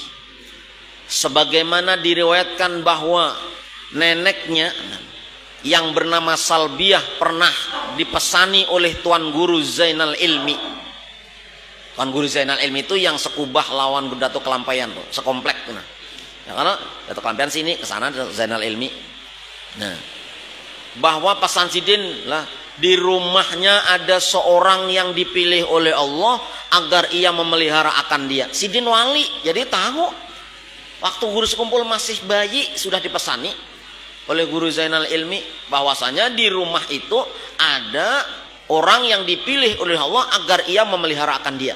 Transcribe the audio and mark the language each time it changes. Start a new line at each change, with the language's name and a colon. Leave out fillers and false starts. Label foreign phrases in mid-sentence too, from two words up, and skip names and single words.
Indonesian: Sebagaimana diriwayatkan bahwa neneknya yang bernama Salbiah pernah dipesani oleh Tuan Guru Zainal Ilmi.
Banjar: Tuan Guru Zainal Ilmi itu yang sekubah lawan Datuk Kelampaian tuh, sekomplek tuh. Nah. Ya karena Datuk Kelampaian sini ke sana Zainal Ilmi.
Indonesian: Nah, bahwa pesan Sidin lah di rumahnya ada seorang yang dipilih oleh Allah agar ia memelihara akan dia. Sidin wali, jadi tahu waktu guru sekumpul masih bayi sudah dipesani oleh Guru Zainal Ilmi bahwasanya di rumah itu ada orang yang dipilih oleh Allah agar ia memelihara akan dia.